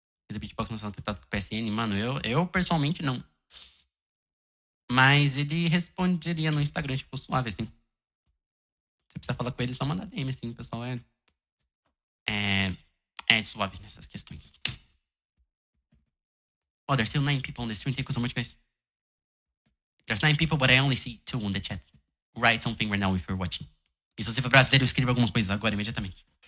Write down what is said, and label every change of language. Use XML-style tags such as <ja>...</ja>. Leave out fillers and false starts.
<pt>Esse beatbox não são tentado com o PSN, mano, eu pessoalmente não. Mas ele responderia no Instagram, tipo, suave, assim. Você precisa falar com ele, só manda DM, assim, o pessoal é suave nessas questões.</pt> <en>Oh, there's still 9 people on the stream. Thank you so much, guys. There's 9 people, but I only see 2 on the chat. Write something right now if you're watching.</en> <pt>E se você for brasileiro, escreva alguma coisa agora, imediatamente.</pt>